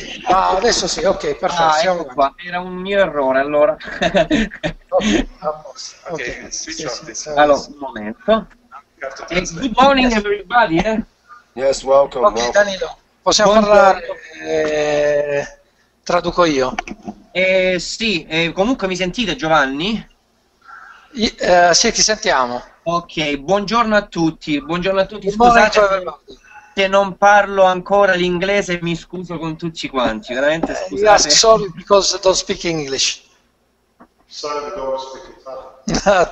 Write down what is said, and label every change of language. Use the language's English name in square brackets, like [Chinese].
[Italian] Ah, adesso sì, ok, perfetto. Ah, ecco qua. Era un mio errore, allora. [English] Okay, switch off this. [Italian] Allora, un momento. [English] Good morning, everybody. Yes, welcome. [Italian] Ok, Danilo, possiamo parlare, traduco io. Sì, comunque mi sentite, Giovanni? Sì, ti sentiamo. Ok, buongiorno a tutti, [English] Good morning to [Italian] scusate [English] everybody. [Italian] se non parlo ancora l'inglese, mi scuso con tutti quanti, veramente [English] Yes, [Italian] scusate. [English] sorry because I don't speak English. Sorry, we don't speak Italian.